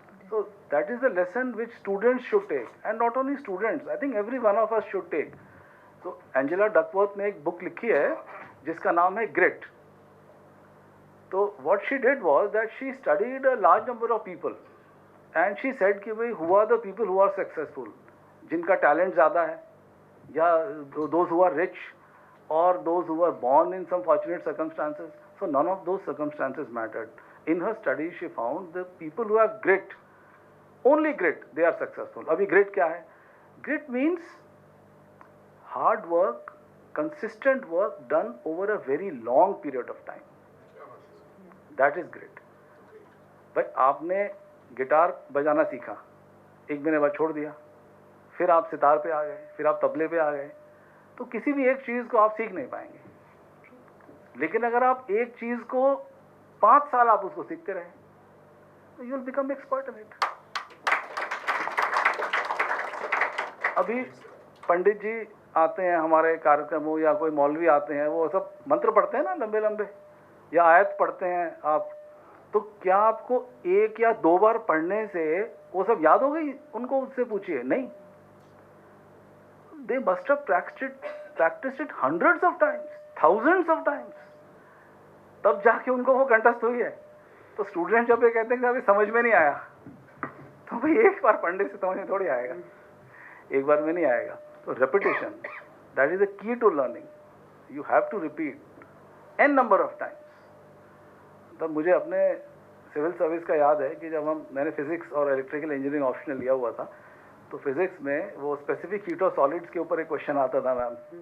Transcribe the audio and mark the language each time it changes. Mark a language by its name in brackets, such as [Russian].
[English] So that is the lesson which students should take, and not only students, I think every one of us should take. [Hindi] So Angela Duckworth ने एक book लिखी है जिसका नाम है Grit. [English] तो what she did was that she studied a large number of people and she said [Hindi] कि भाई [English] who are the people who are successful, [Hindi] जिनका talent ज़्यादा है, [English] या those who are rich or those who are born in some fortunate circumstances. So none of those circumstances mattered. In her study she found the people who have grit, only grit, they are successful. [Hindi] अभी grit क्या है? [English] Grit means hard work, consistent work done over a very long period of time. That is grit. [Hindi] भाई आपने guitar बजाना सीखा, 1 महीने बाद छोड़ दिया, फिर आप सितार पे आ गए, फिर आप तबले पे आ गए, तो किसी भी एक चीज़ को आप सीख नहीं पाएंगे। लेकिन अगर आप एक चीज़ को 5 साल आप उसको सीखते रहे, तो [English] You will become expert in it. [Hindi] अभी पंडित जी आते हैं हमारे कार्यक्रमों, या कोई मौलवी आते हैं, वो सब मंत्र पढ़ते हैं ना लंबे लंबे, या आयत पढ़ते हैं आप, तो क्या आपको 1 या 2 बार पढ़ने से वो सब याद हो गई? उनको उससे पूछिए, नहीं। [English] They must have practiced it hundreds of times, thousands of times, [Hindi] तब जाके उनको वो कंठस्थ हुई है। तो स्टूडेंट जब ये कहते हैं कि अभी समझ में नहीं आया, तो भाई 1 बार पढ़ने से समझ में थोड़ी आएगा, 1 बार में नहीं आएगा। [English] तो repetition, that is the key to learning. You have to repeat n number of times, [Hindi] तब मुझे अपने सिविल सर्विस का याद है कि जब मैंने फिजिक्स और इलेक्ट्रिकल इंजीनियरिंग ऑप्शनल लिया हुआ था, तो फिजिक्स में वो स्पेसिफिक हीट ऑफ सॉलिड्स के ऊपर एक क्वेश्चन आता था मैम।